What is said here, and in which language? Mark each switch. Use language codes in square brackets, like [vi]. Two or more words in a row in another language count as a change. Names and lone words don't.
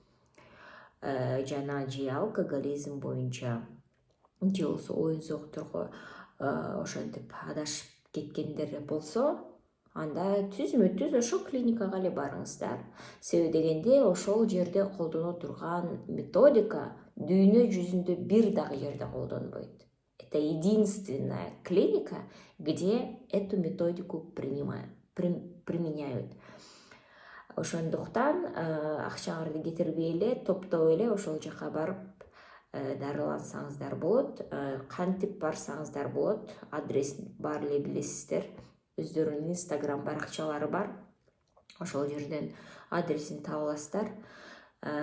[ky] Жана же алкоголизм боюнча, же болбосо оюн зоокторго ошентип адашып кеткендер болсо, анда түзмө-түз ошол клиникага эле барыңыздар. Себеби дегенде ошол жерде колдоно турган методика дүйнө жүзүндө бир дагы жерде колдонбойт. [ru] Это единственная клиника, где эту методику применяют. [ky] Ошондуктан акчаңарды кетирбей эле, топтоп эле ошол жака барып дарылансаңыздар болот. Кантип барсаңыздар болот. Адрес баары эле билесиздер. Өздөрүнүн инстаграм баракчалары бар. Ошол жерден адресин таап аласыздар.